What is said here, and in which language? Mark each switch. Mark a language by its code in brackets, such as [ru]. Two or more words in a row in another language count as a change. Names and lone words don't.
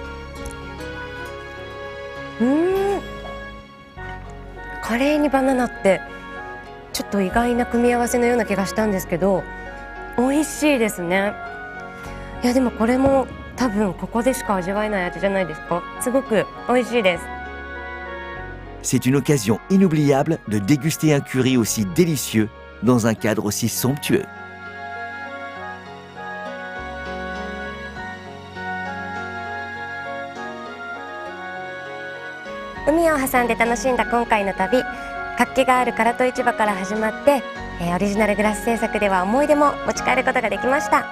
[ja] カレーにバナナってちょっと意外な組み合わせのような気がしたんですけど、美味しいですね。いやでもこれも多分ここでしか味わえない味じゃないですか。すごく美味しいです。 [fr] C'est une occasion inoubliable de déguster un curry aussi délicieux dans un cadre aussi somptueux. [ja] 海を挟んで楽しんだ今回の旅、活気がある唐戸市場から始まって、オリジナルグラス制作では思い出も持ち帰ることができました。